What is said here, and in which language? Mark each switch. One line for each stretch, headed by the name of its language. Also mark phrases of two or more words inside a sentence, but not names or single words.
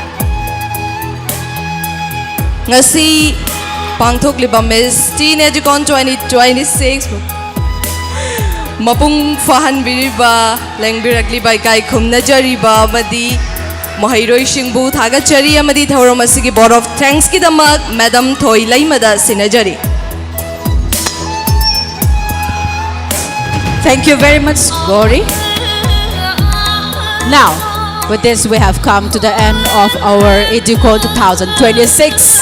Manipuri: Ngasi pangthok liba Miss Teen Educon 2026 mapung fahan biriba lengbirak liba kai khumna jariba madi mahairoi singbu thaga chari amadi thauram asigi
English: board of thanks
Manipuri: ki damak Madam Thoi Laimada sinajari.
English: Thank you very much, Gauri. Now, with this, we have come to the end of our Educon 2026.